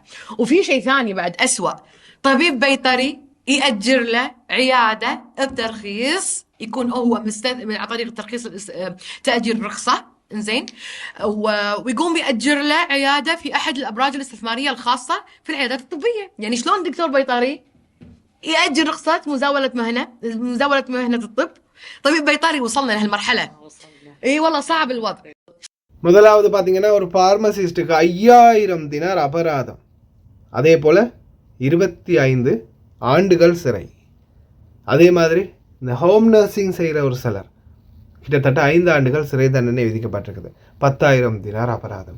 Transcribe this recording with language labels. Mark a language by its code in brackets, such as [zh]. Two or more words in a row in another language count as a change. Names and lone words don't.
[ar] وفي شيء ثاني بعد أسوأ، طبيب بيطري يأجر له عيادة بترخيص، يكون هو عن طريق الترخيص تأجير رخصة، إنزين، ويقوم يأجر له عيادة في أحد الأبراج الاستثمارية الخاصة في العيادات الطبية. يعني شلون دكتور بيطري يأجر رخصة مزاولة مهنة الطب؟ طبيب بيطري وصلنا لهالمرحلة. اي والله صعب الوضع. [ta] முதலாவது பார்த்தீங்கன்னா ஒரு பார்மசிஸ்ட்டுக்கு 5,000 தினார் அபராதம், அதே போல் 25 ஆண்டுகள் சிறை. அதே மாதிரி இந்த ஹோம் நர்சிங் செய்கிற ஒரு சிலர் கிட்டத்தட்ட 5 ஆண்டுகள் சிறை தண்டனை விதிக்கப்பட்டிருக்குது, 10,000 தினார் அபராதம்.